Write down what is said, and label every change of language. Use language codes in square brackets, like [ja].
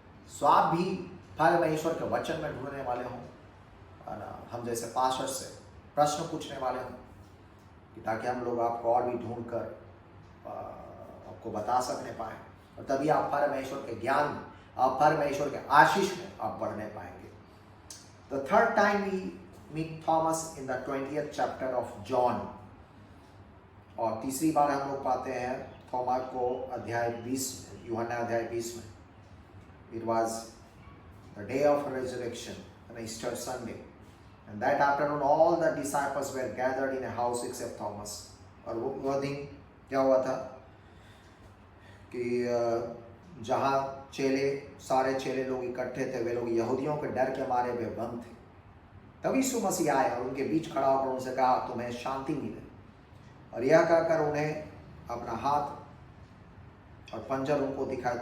[hi] सो आप भी परमेश्वर के वचन में ढूंढने वाले हों, है ना, हम जैसे पास्टर से प्रश्न पूछने वाले हों, कि ताकि हम लोग आपको और भी ढूंढ कर आपको बता सकने पाएँ, और तभी आप परमेश्वर के ज्ञान में, आप परमेश्वर के आशीष में आप बढ़ने पाएंगे। [en] the third time we meet Thomas in the 20th chapter of John, [hi] और तीसरी बार हम लोग पाते हैं थोमा को अध्याय 20 में, यूहन्ना अध्याय 20 में। [en] It was the day of resurrection, an Easter Sunday, and that afternoon all the disciples were gathered in a house except Thomas. [hi] और वो दिन क्या हुआ था कि जहाँ सारे चेले लोग इकट्ठे थे, वे लोग यहूदियों के डर के मारे वे बंद थे। तभी यीशु मसीह आए और उनके बीच खड़ा होकर उनसे कहा, तुम्हें शांति मिले। और यह कहकर उन्हें अपना हाथ और पंजर उनको दिखाया।